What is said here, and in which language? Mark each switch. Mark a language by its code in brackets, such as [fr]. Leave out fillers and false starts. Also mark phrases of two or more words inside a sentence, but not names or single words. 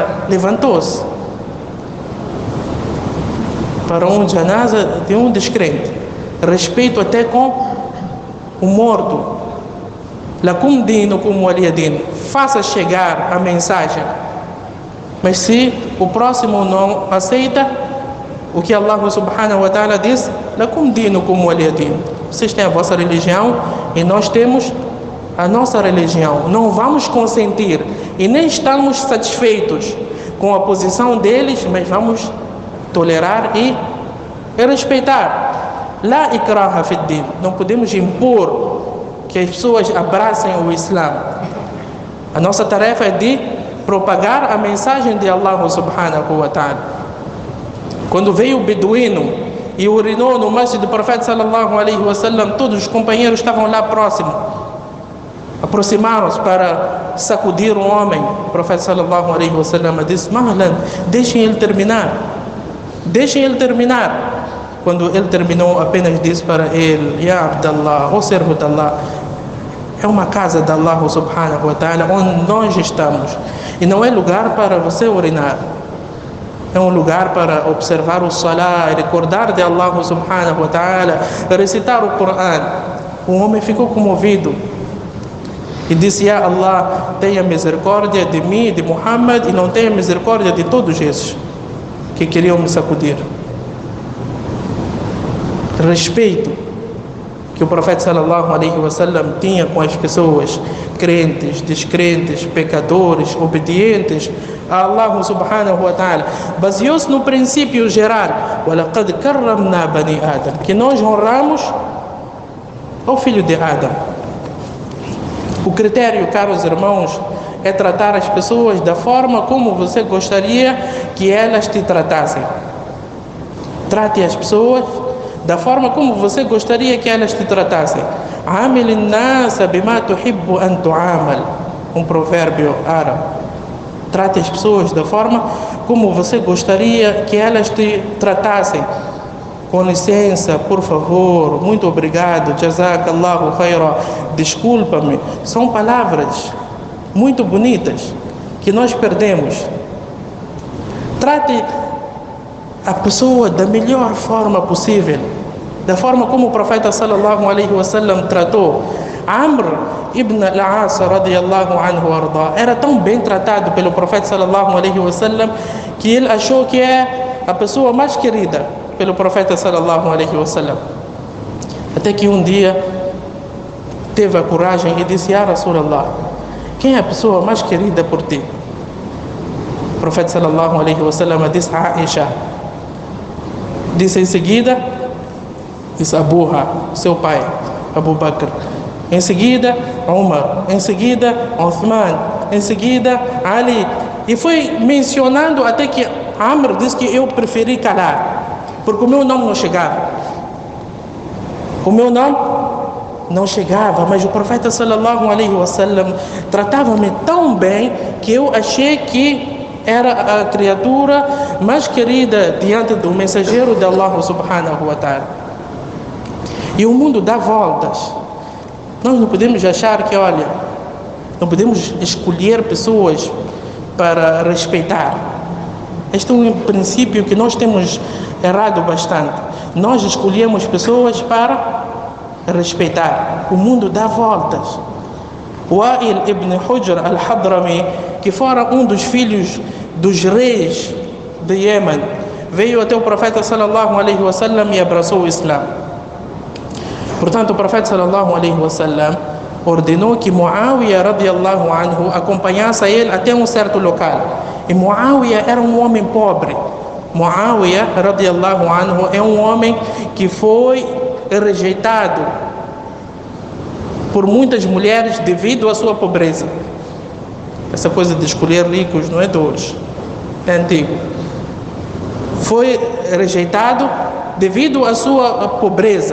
[pt] Levantou-se para um janaza de um descrente. Respeito até com o morto. [ar] لكم دينكم ولي دين. [pt] Faça chegar a mensagem. Mas se o próximo não aceita o que Allah [ar] سبحانه وتعالى [pt] diz, [ar] لكم دينكم ولي دين. [pt] Vocês têm a vossa religião e nós temos a nossa religião. Não vamos consentir e nem estamos satisfeitos com a posição deles, mas vamos tolerar e respeitar. [ar] لا إكراه في الدين. [pt] Não podemos impor que as pessoas abracem o Islã. A nossa tarefa é de propagar a mensagem de Allah [ar] سبحانه وتعالى. [pt] Quando veio o beduíno e urinou no masjid do profeta [ar] صلى الله عليه وسلم, [pt] todos os companheiros estavam lá próximos. Aproximaram-se para sacudir o homem. O profeta [ar] صلى الله عليه وسلم [pt] disse: Mahlan, deixem ele terminar. Deixem ele terminar. Quando ele terminou, apenas disse para ele: [ar] يا عبد الله, [pt] ó servo de Allah, é uma casa de Allah [ar] سبحانه وتعالى [pt] onde nós estamos, e não é lugar para você urinar. É um lugar para observar o salah, recordar de Allah [ar] سبحانه وتعالى, [pt] recitar o Coran. O homem ficou comovido e disse: [ar] يا الله, [pt] tenha misericórdia de mim, de Muhammad, e não tenha misericórdia de todos esses que queriam me sacudir. Respeito que o profeta [ar] صلى الله عليه وسلم [pt] tinha com as pessoas, crentes, descrentes, pecadores, obedientes a Allah [ar] سبحانه وتعالى, [pt] baseou-se no princípio geral: [ar] وَلَقَدْ كَرَّمْنَا بَنِي آدَمَ, [pt] que nós honramos ao filho de Adão. O critério, caros irmãos, é tratar as pessoas da forma como você gostaria que elas te tratassem. Trate as pessoas da forma como você gostaria que elas te tratassem. [ar] عامل الناس بما تحب أن تعامل. [pt] Um provérbio árabe. Trate as pessoas da forma como você gostaria que elas te tratassem. Com licença, por favor, muito obrigado, [ar] جزاك الله خيرا, [pt] desculpa-me. São palavras muito bonitas que nós perdemos. Trate a pessoa da melhor forma possível, da forma como o profeta [ar] صلى الله عليه وسلم [pt] tratou. Amr ibn al-As [ar] رضي الله عنه [pt] arda era tão bem tratado pelo profeta [ar] صلى الله عليه وسلم [pt] que ele achou que é a pessoa mais querida pelo profeta [ar] صلى الله عليه وسلم. [pt] Até que um dia teve a coragem e disse: [ar] يا رسول الله, [pt] quem é a pessoa mais querida por ti? O profeta [ar] صلى الله عليه وسلم [pt] disse: Aisha. Disse em seguida, disse Abuha, seu pai, Abu Bakr. Em seguida, Umar. Em seguida, Uthman. Em seguida, Ali. E foi mencionando até que Amr disse que eu preferi calar, porque o meu nome não chegava. O meu nome não chegava, mas o profeta [ar] صلى الله عليه وسلم [pt] tratava-me tão bem que eu achei que era a criatura mais querida diante do mensageiro de Allah [ar] سبحانه وتعالى. [pt] E o mundo dá voltas. Nós não podemos achar que, olha, não podemos escolher pessoas para respeitar. Este é um princípio que nós temos errado bastante. Nós escolhemos pessoas para respeitar. O mundo dá voltas. Wa'il ibn Hujr al-Hadrami, que fora um dos filhos dos reis de Iêmen, veio até o profeta [ar] صلى الله عليه وسلم [pt] e abraçou o Islã. Portanto, o profeta [ar] صلى الله عليه وسلم [pt] ordenou que Muawiyah [ar] رضي الله عنه [pt] acompanhasse ele até um certo local. E Muawiyah era um homem pobre. Muawiyah [ar] رضي الله عنه [pt] é um homem que foi rejeitado por muitas mulheres devido à sua pobreza. Essa coisa de escolher ricos não é de hoje, é antigo. Foi rejeitado devido à sua pobreza.